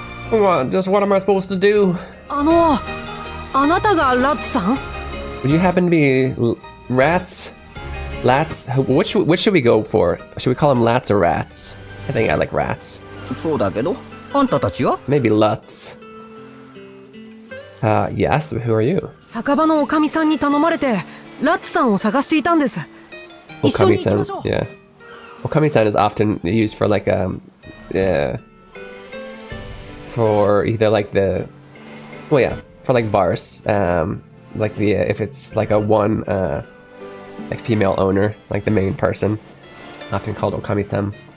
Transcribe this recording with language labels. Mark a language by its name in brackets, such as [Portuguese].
[English] What? Just what am I supposed to do? [Japanese] あなたがラッツさん? [English] Would you happen to be rats? Lats? Which should we go for? Should we call them lats or rats? I think I like rats. [Japanese] そうだけど、あんたたちは? [English] Maybe luts. Yes, who are you? [Japanese] 酒場のおかみさんに頼まれて、ラッツさんを探していたんです。一緒に行きましょう。 [English] Yeah. Okami-san is often used for like for either like the, well yeah, for like bars, like the if it's like a one like female owner, like the main person, often called Okami-san.